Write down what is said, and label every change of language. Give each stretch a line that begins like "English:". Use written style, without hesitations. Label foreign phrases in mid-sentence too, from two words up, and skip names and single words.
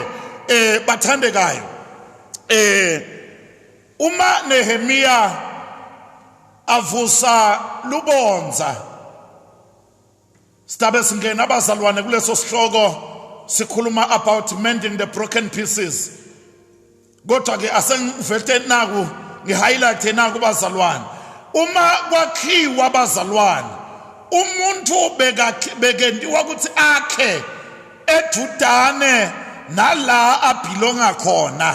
Swati: Bathandekayo, uma Nehemiya avusa lubonza, sitabe singena abazalwane kuleso sihloko sikhuluma
English: about mending the broken pieces.
Swati: Kodwa ke asengivete naku ngihighlight naku bazalwane, uma kwakhiwa bazalwane umuntu bekentiwa ukuthi akhe eJudane nala abhilonga khona.